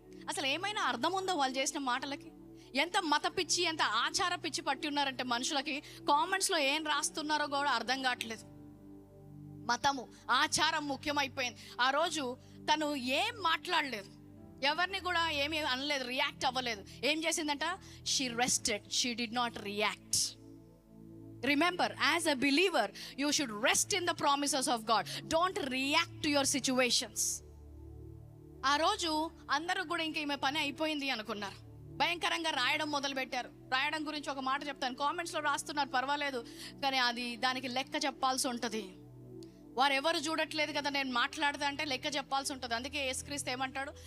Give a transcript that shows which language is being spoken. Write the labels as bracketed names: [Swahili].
[Telugu] అసలు ఏమైనా అర్థం ఉందో వాళ్ళు చేసిన మాటలకి? ఎంత మత పిచ్చి, ఎంత ఆచార పిచ్చి పట్టి ఉన్నారంటే మనుషులకి కామెంట్స్లో ఏం రాస్తున్నారో కూడా అర్థం కావట్లేదు. మతము, ఆచారం ముఖ్యమైపోయింది. ఆ రోజు తను ఏం మాట్లాడలేదు, ఎవరిని కూడా ఏమీ అనలేదు, రియాక్ట్ అవ్వలేదు. ఏం చేసిందంట? [English] She rested, she did not react. Remember, as a believer, you should rest in the promises of God. Don't react to your situations. [Telugu] ఆ రోజు అందరూ కూడా ఇంకా ఈమె పని అయిపోయింది అనుకున్నారు. భయంకరంగా రాయడం మొదలుపెట్టారు. రాయడం గురించి ఒక మాట చెప్తాను, కామెంట్స్లో రాస్తున్నారు పర్వాలేదు, కానీ దానికి లెక్క చెప్పాల్సి ఉంటుంది. వారు ఎవరు చూడట్లేదు కదా నేను మాట్లాడదా అంటే లెక్క చెప్పాల్సి ఉంటుంది. అందుకే యేసుక్రీస్తు ఏమంటాడు?